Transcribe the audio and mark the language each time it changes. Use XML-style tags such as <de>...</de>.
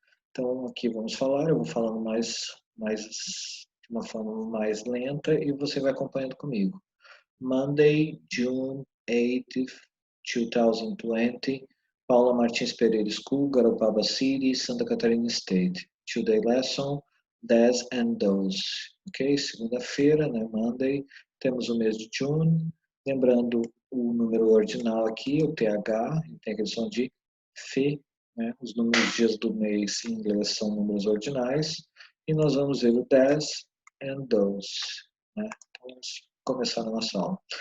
<pt>Então aqui vamos falar, eu vou falando de uma forma mais lenta e você vai acompanhando comigo.</pt> <en>Monday, June 8th, 2020, Paula Martins Pereira School, Garopaba City, Santa Catarina State. Today lesson, does and those.</en> <pt>Ok? Segunda-feira, né? Monday. Temos o mês de June. Lembrando o número ordinal aqui, o TH, tem aquele som de F, né? Os números dias do mês em inglês são números ordinais. E nós vamos ver o does and those, né? Vamos começar a nossa aula.</pt>